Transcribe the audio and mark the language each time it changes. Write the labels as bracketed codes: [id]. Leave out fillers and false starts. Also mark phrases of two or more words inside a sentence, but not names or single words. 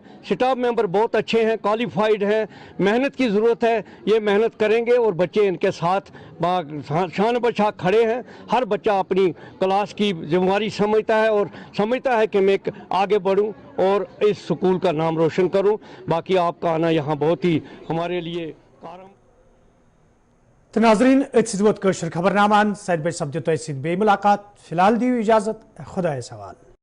[en] staff member [ur] بہت بہت اچھے ہیں, کوالیفائڈ ہیں, محنت کی ضرورت ہے, یہ محنت کریں گے اور بچے ان کے ساتھ شان بشا کھڑے ہیں. ہر بچہ اپنی کلاس کی ذمہ داری سمجھتا ہے اور سمجھتا ہے کہ میں آگے بڑھوں اور اس سکول کا نام روشن کروں. باقی آپ کا آنا یہاں بہت ہی ہمارے لیے کارم. [ks] تو ناظرین ات ووت خبر نامان 7 بجے سپدِ تۄہہِ سۭتۍ بیٚیہِ مُلاقات. فی الحال دِیِو اجازت, خۄدایَس حوالہٕ.